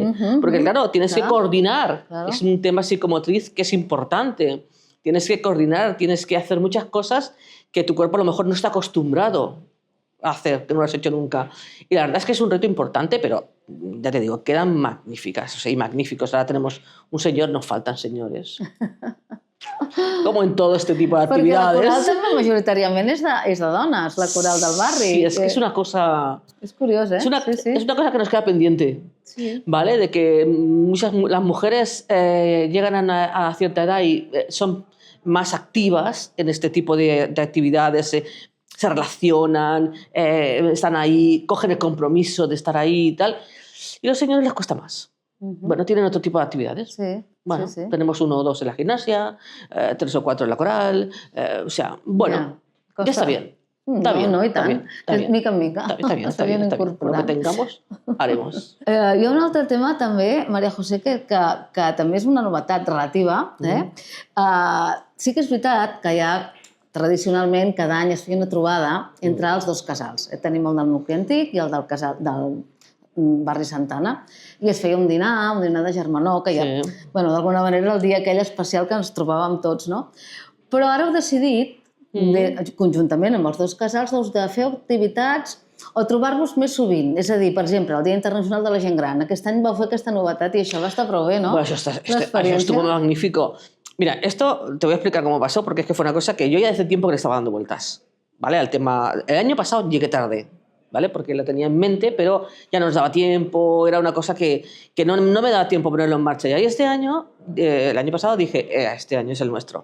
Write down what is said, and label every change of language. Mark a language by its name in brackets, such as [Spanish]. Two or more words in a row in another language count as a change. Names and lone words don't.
[Spanish] Porque claro, tienes que coordinar. Es un tema psicomotriz que es importante. Tienes que coordinar, tienes que hacer muchas cosas que tu cuerpo a lo mejor no está acostumbrado a hacer, que no lo has hecho nunca. Y la verdad es que es un reto importante, pero ya te digo, quedan magníficas, o sea, y magníficos. Ahora tenemos un señor, nos faltan señores. [Catalan] Com en tot este tipus d'activitats. Perquè la coral també majoritàriament és de dones, la Coral del Barri. [Spanish] Sí, es que es una cosa... [Catalan] Es curiós, ¿eh? [Spanish] Es una cosa que nos queda pendiente, ¿vale? De que las mujeres llegan a cierta edad y son más activas en este tipo de actividades, se relacionan, están ahí, cogen el compromiso de estar ahí y tal. Y a los señores les cuesta más. Bueno, tienen otro tipo de actividades. Sí, Bueno, sí. tenemos 1 o 2 en la gimnasia, 3 o 4 en la coral, o sea, bueno, ya está bien. Está bien, [Catalan] No, i [Spanish] está [Catalan] tant. [Spanish] bien, está [Catalan] És [Spanish] bien. [Catalan] mica en mica. [Spanish] Está bien, está bien, [Catalan] S'havien [Spanish] está bien. Con lo que [Catalan] incorporant. [Spanish] tengamos, haremos. [Catalan] Hi ha un altre tema també, Maria José, que també és una novetat relativa. Sí que és veritat que hi ha tradicionalment cada any es feia una trobada entre els dos casals. Tenim el del nucli antic i el del barri Santana. I es feia un dinar de germanor, que ja, d'alguna manera era el dia aquell especial que ens trobàvem tots, no? Però ara heu decidit, conjuntament amb els dos casals, de fer activitats o trobar-vos més sovint. És a dir, per exemple, el Dia Internacional de la Gent Gran. Aquest any vau fer aquesta novetat i això va estar prou bé, ¿no? [Spanish] Bueno, eso estuvo magnífico. Mira, esto te voy a explicar cómo pasó, porque es que fue una cosa que yo ya hace tiempo que le estaba dando vueltas, ¿vale? Al tema. El año pasado llegué tarde, ¿vale? Porque lo tenía en mente, pero ya no nos daba tiempo, era una cosa que no me daba tiempo ponerlo en marcha. Y ahí este año, el año pasado, dije, este año es el nuestro.